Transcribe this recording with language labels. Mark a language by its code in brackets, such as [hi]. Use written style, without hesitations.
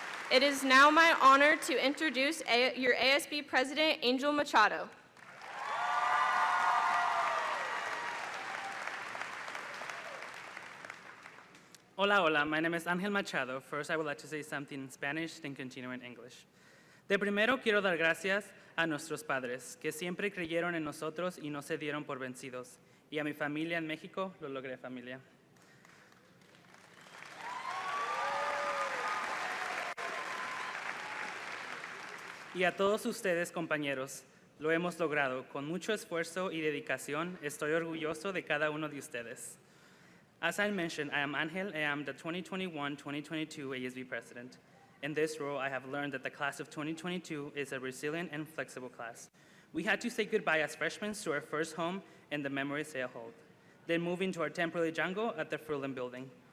[en] It is now my honor to introduce your ASB President, Angel Machado. [es] Hola, hola, [en] my name is Angel Machado. First, I would like to say something in Spanish, then continue in English. [es] De primero, quiero dar gracias a nuestros padres, que siempre creyeron en nosotros y no se dieron por vencidos. Y a mi familia en México, lo logré, familia. Y a todos ustedes, compañeros, lo hemos logrado. Con mucho esfuerzo y dedicación, estoy orgulloso de cada uno de ustedes. [en] As I mentioned, I am Angel, and I am the 2021-2022 ASB President. In this role, I have learned that the class of 2022 is a resilient and flexible class. We had to say goodbye as freshmen to our first home and the memories they hold, then move into our temporary jungle at the Fruitland building.